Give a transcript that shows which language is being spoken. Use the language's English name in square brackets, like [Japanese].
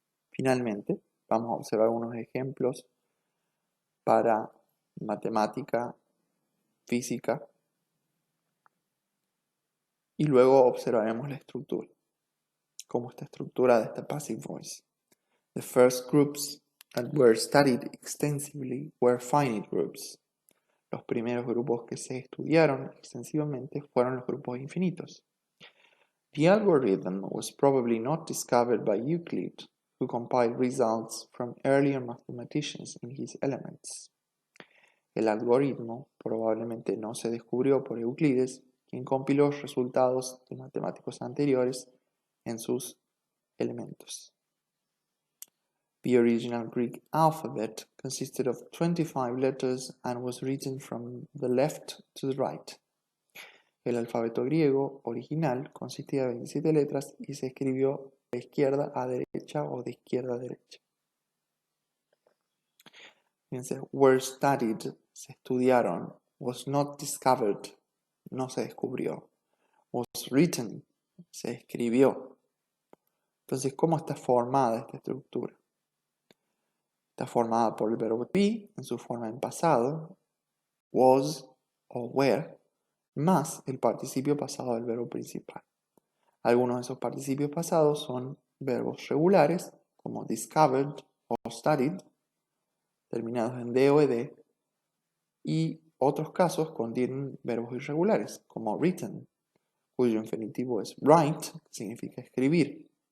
[Spanish] Finalmente, vamos a observar unos ejemplos para matemática, física, y luego observaremos la estructura, cómo está estructurada esta passive voice. [English] The first groups that were studied extensively were finite groups. [Spanish] Los primeros grupos que se estudiaron extensivamente fueron los grupos infinitos. [English] The algorithm was probably not discovered by Euclid, who compiled results from earlier mathematicians in his Elements. [Spanish] El algoritmo probablemente no se descubrió por Euclides, quien compiló resultados de matemáticos anteriores en sus elementos. [English] The original Greek alphabet consisted of 25 letters and was written from the left to the right. [Spanish] El alfabeto griego original consistía de 27 letras y se escribió de izquierda a derecha o de izquierda a derecha. Fíjense, [English] were studied, [Spanish] se estudiaron, [English] was not discovered, [Spanish] no se descubrió, [English] was written, [Spanish] se escribió. Entonces, ¿cómo está formada esta estructura? Está formada por el verbo to be en su forma en pasado, was o were, más el participio pasado del verbo principal. Algunos de esos participios pasados son verbos regulares, como discovered o studied, terminados en D o ED, y otros casos contienen verbos irregulares, como written, cuyo infinitivo es write, que significa escribir.